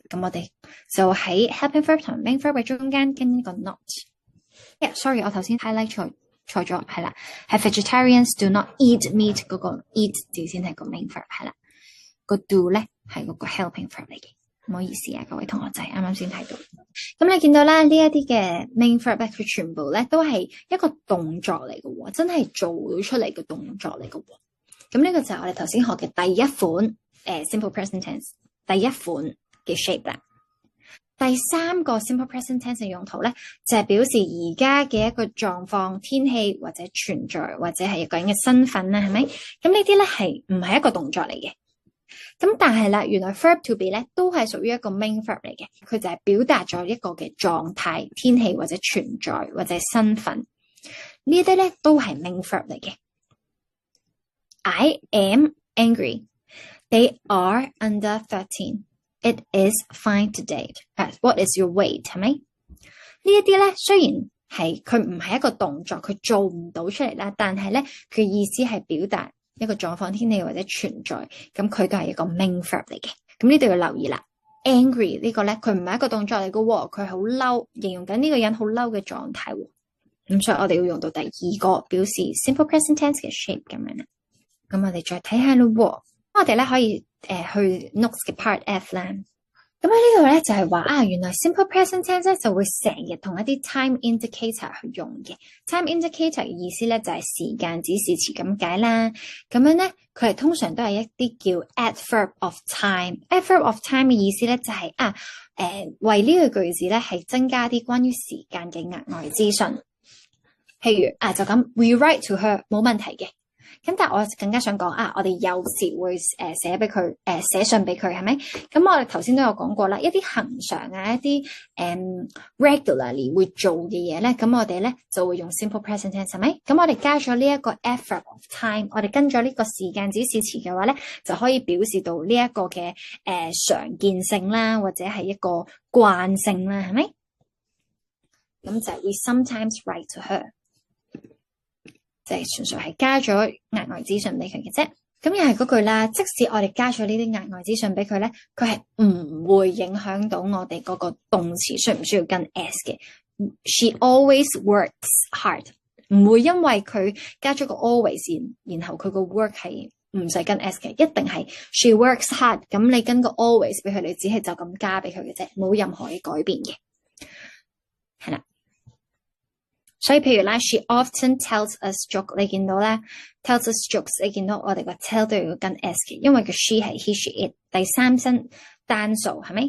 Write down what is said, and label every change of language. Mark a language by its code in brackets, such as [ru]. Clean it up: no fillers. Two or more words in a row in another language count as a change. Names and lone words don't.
[yue] 咁我哋就喺 [en] helping verb [yue] 同 [en] main verb [yue] 嘅中間跟呢個 not。sorry， 我頭先 highlight 錯咗，係啦，係 [en] vegetarians do not eat meat [yue] 嗰個 eat 字先係個 [en] main verb， [yue] 係啦，個 do 咧係嗰個 [en] helping verb [yue] 嚟嘅，唔好意思各位同學仔，啱啱先睇到。咁你見到咧呢一啲嘅 [en] main verb [yue] 咧，佢全部咧都係一個動作嚟嘅喎，真係做到出嚟嘅動作嚟嘅喎。咁呢個就係我哋頭先學嘅第一款 [en] simple present tense [yue] 第一款嘅 shape 啦。第三個 [en] simple present tense [yue] 嘅用途咧，就係表示而家嘅一個狀況、天氣或者存在或者係一個人嘅身份啦，係咪？咁呢啲咧係唔係一個動作嚟嘅？咁但係啦，原來 [en] verb to be [yue] 咧都係屬於一個 [en] main verb [yue] 嚟嘅，佢就係表達咗一個嘅狀態、天氣或者存在或者身份。呢啲咧都係 [en] main verb [yue] 嚟嘅。 [en] I am angry. They are under 13. It is fine today. What is your weight？ [yue] 係咪？呢一啲咧，雖然係佢唔係一個動作，佢做唔到出嚟啦，但係咧佢意思係表達一個狀況、天氣或者存在，咁佢都係一個 [en] main verb [yue] 嚟嘅。咁呢度要留意啦。Angry 呢個咧，佢唔係一個動作嚟嘅喎，佢好嬲，形容緊呢個人好嬲嘅狀態喎。咁所以我哋要用到第二個表示 [en] simple present tense [yue] 嘅 shape 咁樣啦。咁我哋再睇下咯。我哋咧可以去 notes 嘅 [en] part F [yue] 啦。咁喺呢度咧就係話原來 [en] simple present tense [yue] 咧就會成日同一啲 [en] time indicator [yue] 去用嘅。 [en] time indicator [yue] 嘅意思咧就係時間指示詞咁解啦。咁樣咧佢係通常都係一啲叫 [en] adverb of time。 adverb of time [yue] 嘅意思咧就係為呢個句子咧係增加啲關於時間嘅額外資訊。譬如就咁 [en] we write to her [yue] 冇問題嘅。咁但係我更加想講我哋有時會寫俾佢寫信俾佢係咪？咁我哋頭先都有講過啦，一啲恆常一啲regularly 會做嘅嘢咧，咁我哋咧就會用 [en] simple present tense [yue] 係咪？咁我哋加咗呢一個 [en] adverb of time， [yue] 我哋跟咗呢個時間指示詞嘅話咧，就可以表示到呢一個嘅常見性啦，或者係一個慣性啦，係咪？咁就係 [en] we sometimes write to her。 [yue] 就係純粹係加咗額外資訊俾佢嘅啫。咁又係嗰句啦，即使我哋加咗呢啲額外資訊俾佢咧，佢係唔會影響到我哋嗰個動詞需唔需要跟 s 嘅。 [en] She always works hard， [yue] 唔會因為佢加咗個 always 然後佢個 work 係唔使跟 s 嘅，一定係 [en] she works hard。 [yue] 咁你跟個 always 俾佢，你只係就咁加俾佢嘅啫，冇任何嘅改變嘅，係啦。所以譬如啦 [en] she often tells us joke， [yue] 你見到咧 [en] tells us jokes， [yue] 你見到我哋個 tell 都要跟 s 嘅，因為個 she 係 [en] he she it [yue] 第三身單數，係咪？